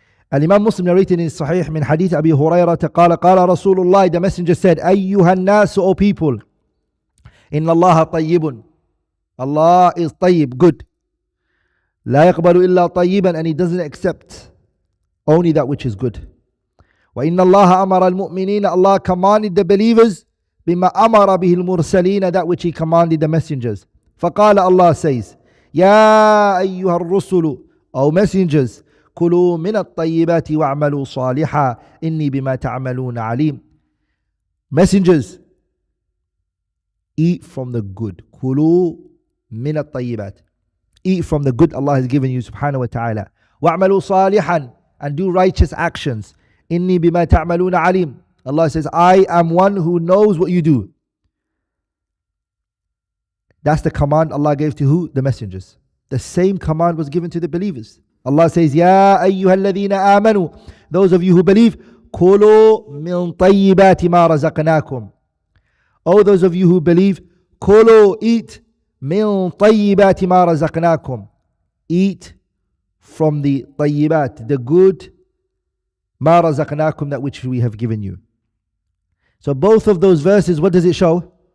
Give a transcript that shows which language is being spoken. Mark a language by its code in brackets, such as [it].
[en] Al-Imam Muslim narrated in Sahih min hadith Abi Hurairah قال Rasulullah, the messenger said, [ar] أيها الناس, [en] O people, [ar] إن الله طيب, [en] Allah is طيب, good. [ar] لا يقبل إلا طيبا, [en] and he doesn't accept only that which is good. [ar] وإن الله أمر المؤمنين, [en] Allah commanded the believers [ar] بما أمر به المرسلين, [en] that which he commanded the messengers. [ar] فقال, [en] Allah says, [ar] يا أيها الرسل, [en] O messengers, [ar] كلوا من الطيبات واعملوا صالحا إني بما تعملون عليم. [en] Messengers, eat from the good. [ar] كلوا من الطيبات, [en] eat from the good Allah has given you subhanahu wa ta'ala. [ar] واعملوا صالحا, [en] and do righteous actions. [ar] إني بما تعملون عليم. [en] Allah says, I am one who knows what you do. That's the command Allah gave to who? The messengers. The same command was given to the believers. Allah says, [ar] يا أيها الذين آمنوا, [en] those of you who believe, [ar] كلوا من طيبات ما رزقناكم. [en] Oh, those of you who believe, كلوا, eat, [ar] من طيبات ما رزقناكم, [en] eat from the طيبات, the good, [ar] ما رزقناكم, [en] that which we have given you. So both of those verses, what does it show?